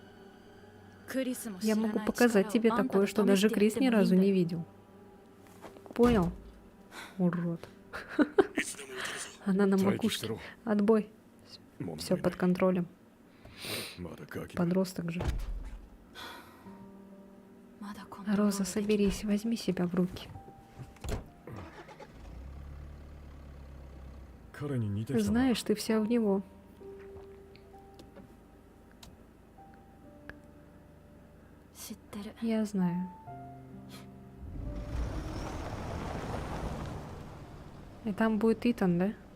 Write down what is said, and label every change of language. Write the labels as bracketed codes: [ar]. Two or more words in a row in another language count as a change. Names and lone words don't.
[ru] Я могу показать тебе такое, что даже Крис ни разу не видел. Понял? Урод. Она на макушке. Отбой. Все под контролем. Подросток же. [ja] まだコントロール [ru] Роза, [ja] できない [ru] соберись, возьми себя в руки. [ja] 彼に似てきたな。 [ru] Знаешь, ты вся в него. [ja] 知ってる [ru] Я знаю. И там будет Итан, да?